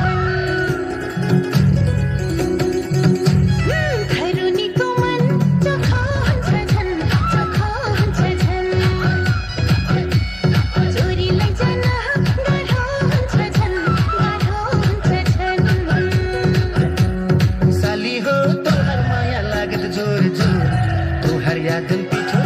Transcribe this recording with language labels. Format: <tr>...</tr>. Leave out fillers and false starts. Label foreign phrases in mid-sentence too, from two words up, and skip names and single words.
<ne>झन् खरुनीको मन चोखो हुन्छ झन् चोखो हुन्छ झन् चोरी लैजान गाह्रो हुन्छ झन् गाह्रो हुन्छ झन्</ne> <bho>साली हो तोहर माया लागत जोर जोर तोहर याद</bho>